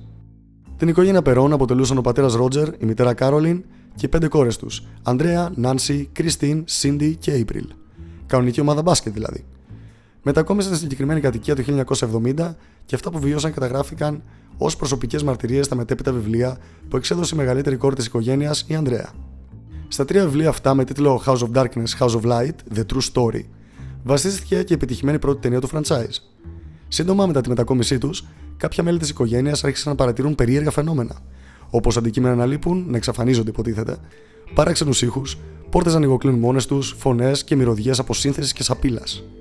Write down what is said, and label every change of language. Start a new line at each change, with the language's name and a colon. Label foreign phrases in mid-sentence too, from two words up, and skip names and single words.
Greek: Την οικογένεια Περών αποτελούσαν ο πατέρας Ρότζερ, η μητέρα Κάρολιν και οι 5 κόρες τους: Ανδρέα, Νάνσι, Κριστίν, Σίντι και Έιπριλ. Κανονική ομάδα μπάσκετ δηλαδή. Μετακόμισαν στην συγκεκριμένη κατοικία το 1970 και αυτά που βιώσαν καταγράφηκαν ως προσωπικές μαρτυρίες στα μετέπειτα βιβλία που εξέδωσε η μεγαλύτερη κόρη της οικογένειας, η Ανδρέα. Στα 3 βιβλία αυτά με τίτλο House of Darkness, House of Light, The True Story, βασίστηκε και η επιτυχημένη πρώτη ταινία του franchise. Σύντομα μετά τη μετακόμισή τους, κάποια μέλη της οικογένειας άρχισαν να παρατηρούν περίεργα φαινόμενα, όπως αντικείμενα να λείπουν, να εξαφανίζονται υποτίθεται, παράξενους ήχους, πόρτες να ανοιγοκλίνουν μόνες τους, φωνές και μυρωδιές αποσύνθεσης και σαπίλας.